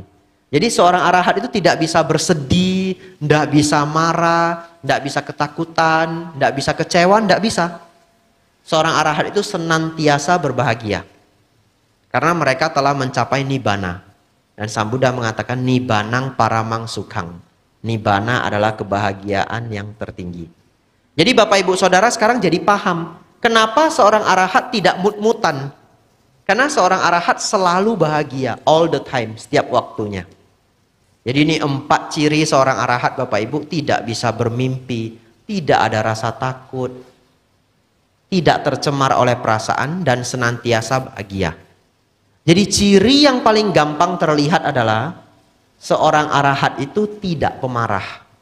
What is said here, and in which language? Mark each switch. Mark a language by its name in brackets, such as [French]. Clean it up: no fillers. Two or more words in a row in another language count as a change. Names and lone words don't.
[Indonesian] Jadi seorang arahat itu tidak bisa bersedih, tidak bisa marah, tidak bisa ketakutan, tidak bisa kecewa, tidak bisa. Seorang arahat itu senantiasa berbahagia. Karena mereka telah mencapai nibbana. Dan Sang Buddha mengatakan [Pali] nibbanang paramang sukhang. [Indonesian] Nibbana adalah kebahagiaan yang tertinggi. Jadi Bapak Ibu Saudara sekarang jadi paham. Kenapa seorang arahat tidak mut-mutan? Karena seorang arahat selalu bahagia. [English] All the time. [Indonesian] Setiap waktunya. Jadi ini 4 ciri seorang arahat Bapak Ibu. Tidak bisa bermimpi. Tidak ada rasa takut. Tidak tercemar oleh perasaan. Dan senantiasa bahagia. Jadi ciri yang paling gampang terlihat adalah seorang arahat itu tidak pemarah.